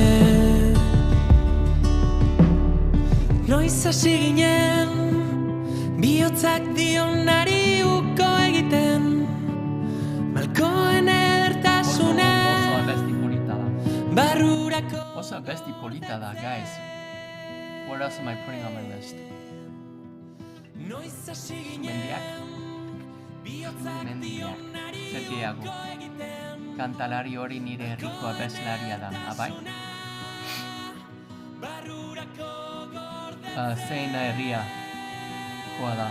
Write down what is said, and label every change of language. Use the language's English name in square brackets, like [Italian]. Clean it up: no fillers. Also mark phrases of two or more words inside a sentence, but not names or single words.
[Basque] Noiz hasi ginen bihotzak dionari uko egiten, malkoen edertasuna barrurako. Oso abesti polita da, guys. [English] What else am I putting on my list? [Basque] Mendiak. Zetiago. Kantalari hori nire herriko abeslaria da, abai? Zein herria koa da.